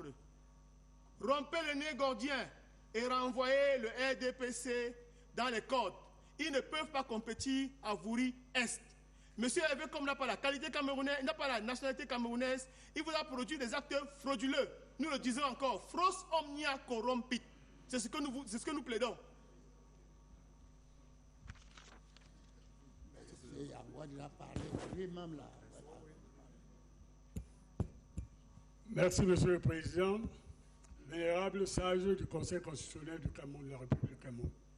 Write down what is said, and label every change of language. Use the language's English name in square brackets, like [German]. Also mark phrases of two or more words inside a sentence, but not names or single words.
[French] Rompez le nœud gordien et renvoyez le RDPC dans les codes. Ils ne peuvent pas compétir à Vouri-Est. Monsieur Hervé Kom n'a pas la qualité camerounaise, n'a pas la nationalité camerounaise. Il vous a produit des actes frauduleux. Nous le disons encore, [Latin] fros omnia corrompit. [French] C'est ce que nous plaidons. Merci, Monsieur le Président. Vénérable sage du Conseil constitutionnel du Cameroun, de la République du Cameroun.